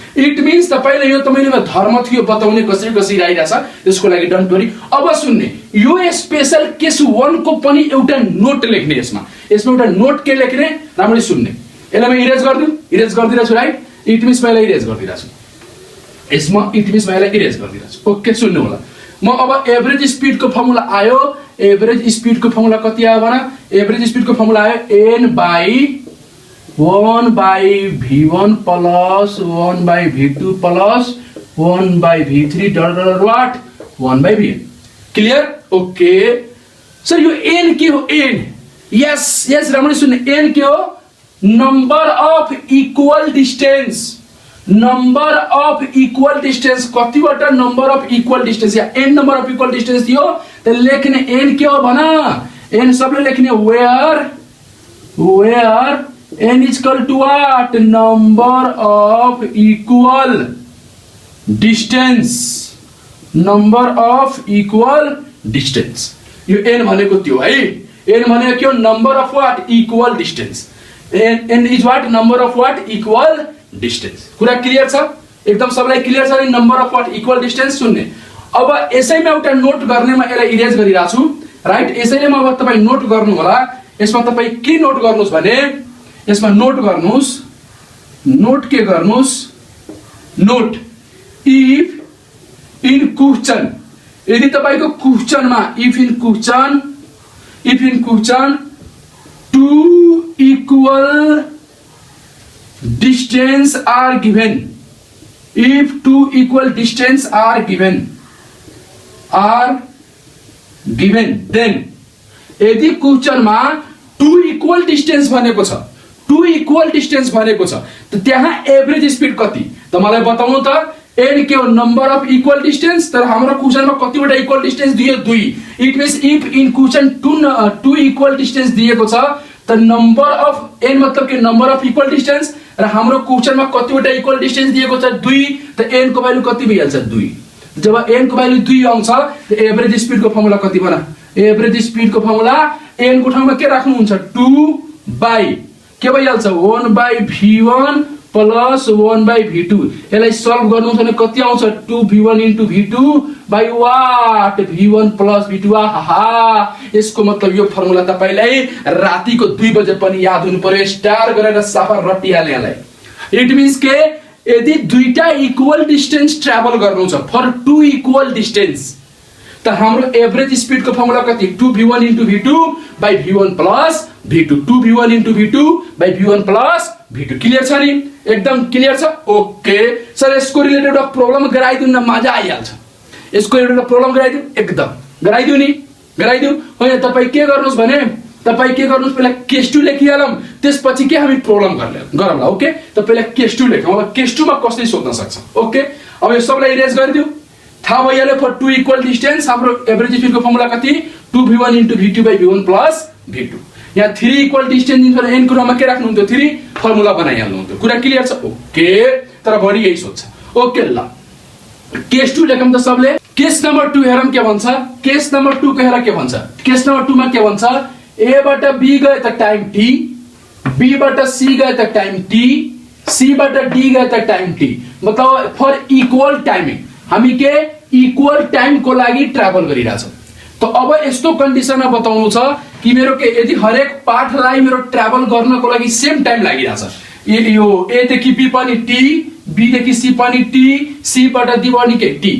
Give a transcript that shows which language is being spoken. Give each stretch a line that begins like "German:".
Nepali: It means तपाईले यो तपाईले धर्म थियो बताउने कसरी कसरी आइराछ, त्यसको लागि डोन्ट वरी. अब सुन्ने, यो स्पेशल केस 1 को पनि एउटा नोट लेख्ने. यसमा एउटा नोट के लेख्ने राम्ररी सुन्ने. यसलाई म इरेज गर्दिरा छु राइट. इट मीन्स मैले इरेज गर्दिरा छु. यसमा इट मीन्स मैले इरेज गर्दिरा छु. ओके सुन्नु होला. म अब एभरेज स्पीड को फर्मुला आयो. एभरेज स्पीड को फर्मुला कति आयो भने एभरेज स्पीड को फर्मुला आयो n by 1 by v1 plus 1 by v2 plus 1 by v3 what 1 by vn. Clear. Okay sir यो n के हो? n यस राम्ररी सुन्ने. n के हो?
English: Number of equal distance.
Nepali: Number of equal distance कतिवटा number of equal distance yeah n number of equal distance दियो त लेख्ने n के हो भना.
English: n
Nepali: सबले लेख्ने
English: where n is equal to what number of equal distance. number of equal distance
Nepali: यो n भनेको त्यो है. n भनेको के हो?
English: number of what equal distance. n is what number of what equal distance.
Nepali: कुरा क्लियर छ? एकदम सबलाई क्लियर छ नि
English: Number of what equal distance.
Nepali: सुन्ने अब यसैमा एउटा नोट गर्ने म यसलाई इरेज गरिरा छु राइट. यसैले म अब तपाई नोट गर्नु होला. यसमा तपाई के नोट गर्नुस् भने यसमा नोट गर्नुस्.
English: Note के गर्नुस्? Note if in question,
Nepali: यदि तपाईको क्वेश्चनमा
English: if in question two equal distance are given, if two equal distance are given then
Nepali: यदि क्वेश्चनमा टू इक्वल डिस्टेंस भनेको छ, टू इक्वल डिस्टेंस भनेको छ त त्यहाँ एभरेज स्पीड कति त मलाई बताउनु त.
English: n के हो? Number of equal distance.
Nepali: तर हाम्रो क्वेश्चनमा कतिवटा इक्वल डिस्टेंस दियो? 2. It means
English: if in question two equal distance
Nepali: दिएको छ त नंबर अफ n मतलब के नंबर अफ इक्वल डिस्टेंस र हाम्रो क्वेश्चनमा कतिवटा इक्वल डिस्टेंस दिएको छ 2 त n को भ्यालु कति भइहाल्छ? 2. जब n को भ्यालु 2 आउँछ त एभरेज स्पीड को फर्मुला कति बना? एभरेज स्पीड को फर्मुला n को ठाउँमा के राख्नु हुन्छ? 2 बाइ के भइहाल्छ?
English: 1 by v1 plus 1 by v2.
Nepali: यसलाई सल्भ गर्नु छ भने कति आउँछ?
English: 2v1 * v2 by what v1 plus v2.
Nepali: आहा यसको मतलब यो फर्मुला तपाईलाई रातिको 2 बजे पनि याद हुनु पर्यो. स्टार गरेर साफा रटिहाल्ने यसलाई. इट मीन्स के यदि दुईटा इक्वल डिस्टेंस ट्राभल गर्नु छ फर टू इक्वल डिस्टेंस त हाम्रो एभरेज स्पीड को फर्मुला कति?
English: 2v1 * v2 by v1 plus v2. 2v1 * v2 by v1 plus v2.
Nepali: Clear छ नि? एकदम क्लियर छ. ओके सर यसको रिलेटेड एउटा प्रब्लम गराइदिनु न, मजा आइहाल्छ. यसको एउटा प्रब्लम गराइदिउ, एकदम गराइदिउ नि, गराइदिउ. होइन तपाई के गर्नुस् भने तपाई के गर्नुस् पहिला केस 2 लेखिहालौं, त्यसपछि के हामी प्रब्लम गरौँला. ओके त पहिला केस 2 लेखौँ. अब केस 2 मा कसले सोध्न सक्छ? ओके अब यो सबलाई इरेज गरिदिउ. थाहा भइहाल्यो फर टू इक्वल डिस्टेंस हाम्रो एभरेज स्पीड को फर्मुला कति?
English: 2v1 * v2 by v1 plus v2.
Nepali: यहाँ 3 इक्वल डिस्टेंस दिन्छ भने n को ठाउँमा के राख्नु हुन्थ्यो? 3 फर्मुला बनाइहाल्नु हुन्थ्यो. कुरा क्लियर छ? ओके तर बढी यही सोध्छ. ओके ल केस 2 लेखौँ त सबले. केस नम्बर 2 हेरौँ के भन्छ. केस नम्बर 2 को हेर के भन्छ. केस नम्बर 2 मा के भन्छ? a बाट b गए त टाइम t, b बाट c गए त टाइम t, c बाट d गए त टाइम t. मतलब फर इक्वल टाइमिङ हामी के इक्वल टाइम को लागि ट्राभल गरिरा छौं. तो अब यस्तो कन्डिसनमा बताउनु छ कि मेरो के यदि हरेक पाठलाई मेरो ट्राभल गर्नको लागि सेम टाइम लागिरा छ. यो a देखि b पनि t, b देखि c पनि t, c बाट d पनि के t.